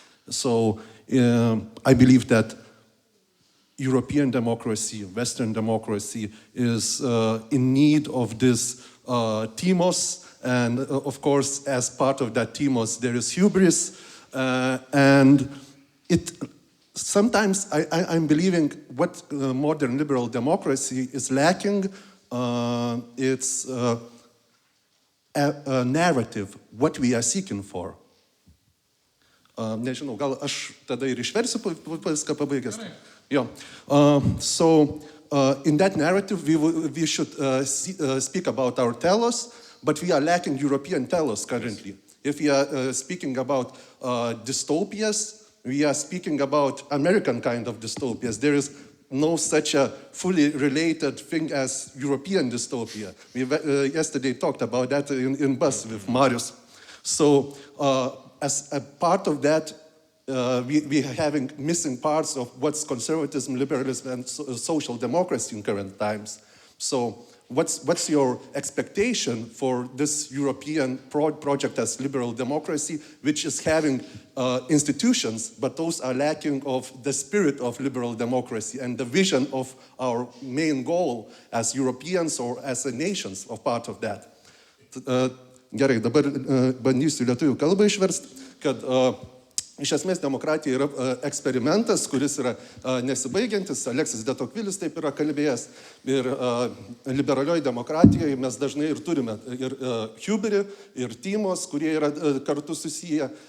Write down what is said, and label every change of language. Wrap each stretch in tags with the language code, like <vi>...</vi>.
<en>So I believe that European democracy, Western democracy, is in need of this timos, and of course, as part of that timos, there is hubris, and it sometimes I'm believing what modern liberal democracy is lacking, it's a narrative, what we are seeking for.</en> <lt>Nežinau, gal aš tada ir išversiu viską pabaigęs. Jo.</lt> <en>So in that narrative, we should speak about our telos, but we are lacking European telos currently. If we are speaking about dystopias, we are speaking about American kind of dystopias. There is no such a fully related thing as European dystopia. We yesterday talked about that in bus with Marius. So as a part of that, we are having missing parts of what's conservatism, liberalism, and social democracy in current times. So what's your expectation for this European project as liberal democracy, which is having institutions, but those are lacking of the spirit of liberal democracy and the vision of our main goal as Europeans or as a nations of part of that.</en> <lt>Gerai, dabar bandysiu lietuvių kalbą išversti, kad iš esmės demokratija yra eksperimentas, kuris yra nesibaigiantis. Aleksis de Tocqueville taip yra kalbėjęs. Ir liberalioje demokratijoje mes dažnai ir turime ir Huberį, ir Tymos, kurie yra kartu susiję.</lt>